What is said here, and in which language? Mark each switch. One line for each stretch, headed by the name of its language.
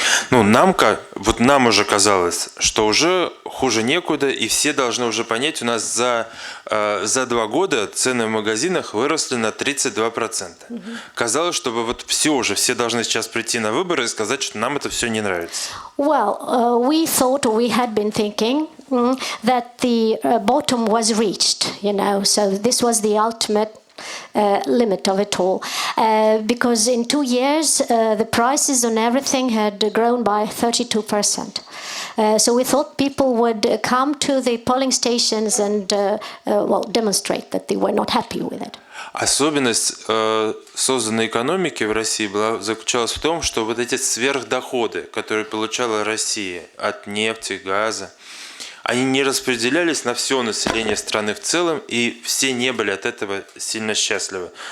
Russian: Ну, нам уже казалось, что уже хуже некуда, и все должны уже понять, у нас за 2 года цены в магазинах выросли на 32%. Казалось, чтобы вот все должны сейчас прийти на выборы и сказать, что нам это все не нравится.
English: Well, we had been thinking that the bottom was reached, so this was the ultimate limit of it all, because in 2 years the prices on everything had grown by 32%. So we thought people would come to the polling stations and demonstrate that they were not happy with it.
Russian: Особенность созданной экономики в России заключалась в том, что вот эти сверхдоходы, которые получала Россия от нефти, газа, они не распределялись на все население страны в целом, и все не были от этого сильно счастливы.